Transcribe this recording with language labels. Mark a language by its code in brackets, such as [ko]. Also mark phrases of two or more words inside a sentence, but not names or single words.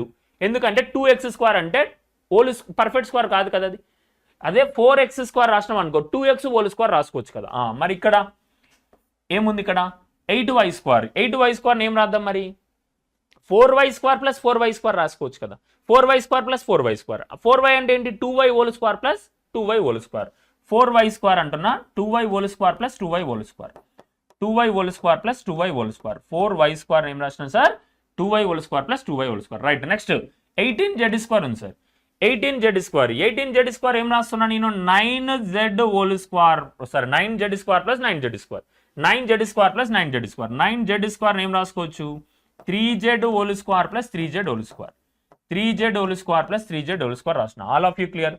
[te] ఎందుకంటే 2x² అంటే [en] perfect square [te] కాదు కదా అది. అదే 4x² రాసినాం అనుకో 2x² రాసుకోవచ్చు కదా. మరి ఇక్కడ ఏముంది, ఇక్కడ 8y² ఏం రాద్దాం మరి [en] 4y² + 4y² [te] రాసుకోవచ్చు కదా. 4y² + 4y². 4y అంటే ఏంటి 2y² + 2y². 4y² అంటున్నా 2y² + 2y². [en] 2y² + 2y². 4y² [te] ఏం రాసిన సార్ [en] 2y whole square plus 2y whole square. right, next 18z² ఉంది సార్. 18z² [te] ఏం రాస్తున్నా నేను [en] 9z whole square, sorry 9z² plus 9z², 9z² plus 9z², 9z² [te] ఏం రాసుకోవచ్చు [en] 3z whole square plus 3z whole square, 3z whole square plus 3z whole square రాసిన. all of you clear.